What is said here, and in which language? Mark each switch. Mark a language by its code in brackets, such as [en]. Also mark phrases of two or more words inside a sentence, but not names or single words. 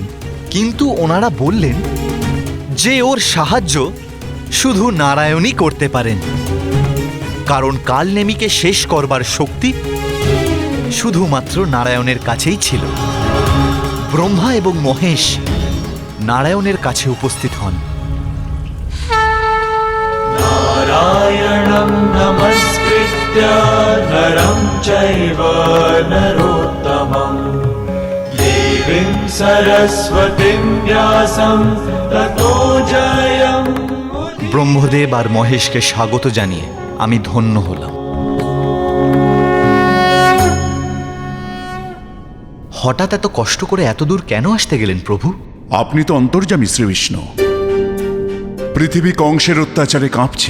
[bn] কিন্তু ওনারা বললেন যে ওর সাহায্য শুধু নারায়ণই করতে পারেন, কারণ কালনেমিকে শেষ করবার শক্তি শুধুমাত্র নারায়ণের কাছেই ছিল। ব্রহ্মা এবং মহেশ নারায়ণের কাছে উপস্থিত হন। [sa] नारायणं नमस्कृत्य नरं चैव नरोत्तमं देवीं देवीं सरस्वतीं व्यासं ततो जयम् [bn] ব্রহ্মদেব আর মহেশকে স্বাগত জানিয়ে আমি ধন্য হলাম। হঠাৎ এত কষ্ট করে এত দূর কেন আসতে গেলেন প্রভু? আপনি তো অন্তর্যামী শ্রীবিষ্ণু। পৃথিবী কংসের অত্যাচারে কাঁপছে।